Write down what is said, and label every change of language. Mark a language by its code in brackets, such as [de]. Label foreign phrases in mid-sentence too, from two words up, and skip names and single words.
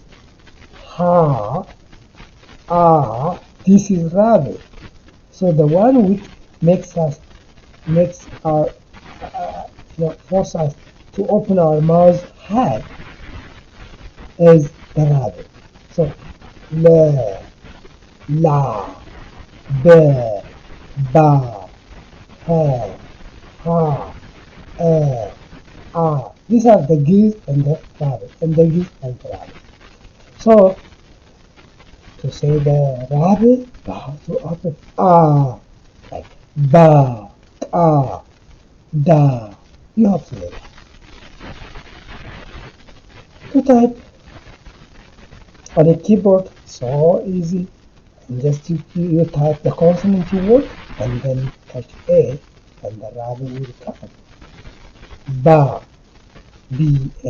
[en] Ha, this is rabbit. So the one which makes our force us to open our mouths high is the rabbit. So le, la, be, ba, ha, ha, these are the geese and the rabbit, and the geese and the rabbit. So to say the rabbit, to open like ba, da, you have to say that. To type on a keyboard, so easy. And just you type the consonant you want, and then touch A, and the rabbit will come. Ba, B-A.